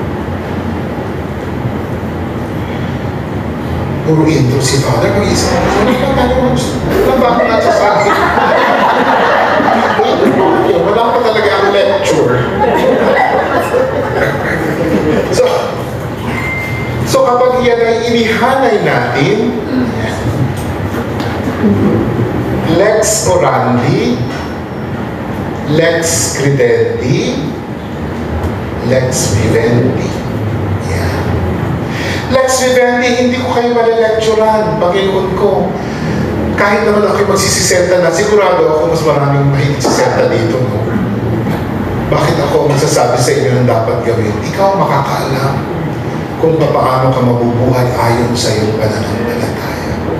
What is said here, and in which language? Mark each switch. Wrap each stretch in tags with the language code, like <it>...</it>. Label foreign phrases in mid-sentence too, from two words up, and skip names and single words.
<tl>Puro intro si Father, mag-isip ko, ano ba ako nasasabi? Wala pa talaga ang lecture. So kapag yan ay inihanay natin,</tl> <la>lex orandi, lex credendi, lex vivendi.</la> <tl>Yan.</tl> <la>Lex Vivendi,</la> <tl>hindi ko kayo malalecturan, Panginoon ko. Kahit naman ako'y magsisisenta na, sigurado ako mas maraming mahilig sisenta dito, no? Bakit ako magsasabi sa inyo ng dapat gawin? Ikaw makakaalam kung paano ka mabubuhay ayon sa iyong pananampalataya.</tl>